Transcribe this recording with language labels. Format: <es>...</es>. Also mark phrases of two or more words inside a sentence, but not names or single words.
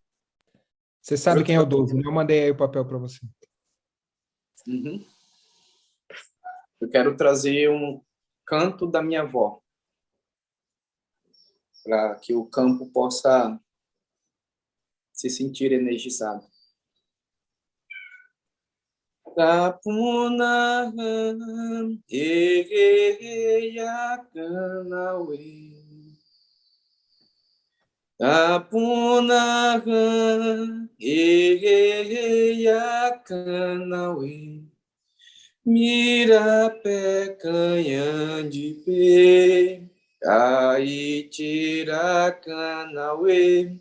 <pt>Você sabe quem é o 12, né? Eu mandei aí o papel para você. Uhum. Eu quero trazer um canto da minha avó, para que o campo possa se sentir energizado. Tapuna yakanawe. Tapuna yakanawe. Mira pé canhã de pé, aí tira canauê.</pt>